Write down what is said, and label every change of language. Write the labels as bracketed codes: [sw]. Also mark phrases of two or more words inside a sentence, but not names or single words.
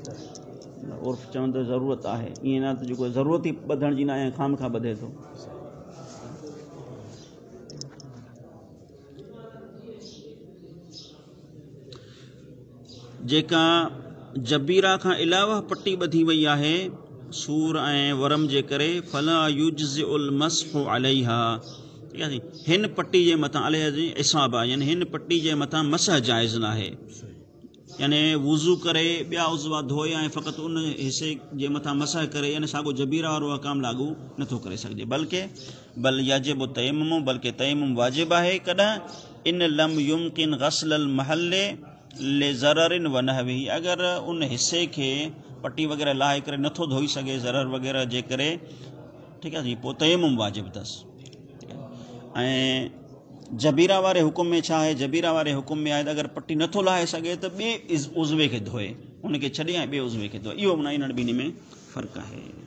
[sd] उर्फ़ चवंदो ज़रूरत आहे ईअं न त जेको ज़रूरत ई ॿधण जी न आहे खाम खां ॿधे थो जेका जबीरा खां अलावा पट्टी ॿधी वई आहे सूर ऐं वरम जे करे [ar] فلا يجزئ المسح عليها [sd] ठीक आहे हिन पट्टी जे मथां अलैहा जी इसाब आहे यानी हिन पट्टी जे मथां मसह जाइज़ न आहे यानी वुज़ू करे ॿिया उज़वा धोए ऐं फ़क़ति उन हिसे जे मथां मसह करे यानी साॻो जबीरा वारो अहकाम लागू नथो करे सघिजे [ar] بل يجب التيمم [sd] बल्कि तयम्मुम वाजिब आहे कॾहिं [ar] إن لم يمكن غسل المحل لضرر ونحوه [sd] अगरि उन हिसे खे पट्टी वग़ैरह लाहे करे नथो धोई सघे ज़रर वग़ैरह जे करे ठीकु आहे जी पोइ तयम्मुम वाजिब अथसि ऐं जबीरा वारे हुकुम में छा आहे जबीरा वारे हुकुम में आहे त अगरि पट्टी नथो लाहे सघे त ॿिए उज़वे खे धोए उनखे छॾे ऐं ॿिए उज़वे खे धोए इहो माना इन्हनि ॿिन्ही में फ़र्क़ु आहे